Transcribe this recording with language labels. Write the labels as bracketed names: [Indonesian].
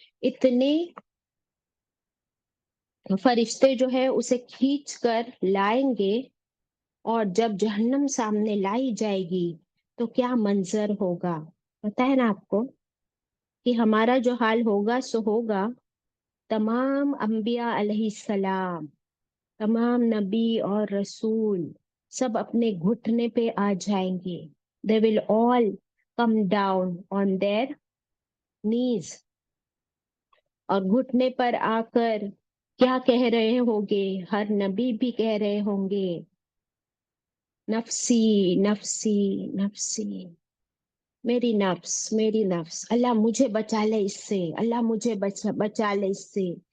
[Urdu] اتنے فرشتے جو ہے اسے کھینچ کر لائیں گے، اور جب جہنم سامنے لائی جائے گی تو کیا منظر ہوگا. پتہ ہے نا آپ کو کہ ہمارا جو حال ہوگا سو ہوگا. تمام انبیاء علیہ السلام، تمام نبی اور رسول سب اپنے گھٹنے پہ آ جائیں گے. [English] They will all come down on their knees. [Urdu] اور گھٹنے پر آ کر کیا کہہ رہے ہوں گے؟ ہر نبی بھی کہہ رہے ہوں گے نفسی نفسی نفسی، میری نفس میری نفس، اللہ مجھے بچا لے اس سے، اللہ مجھے بچا لے اس سے.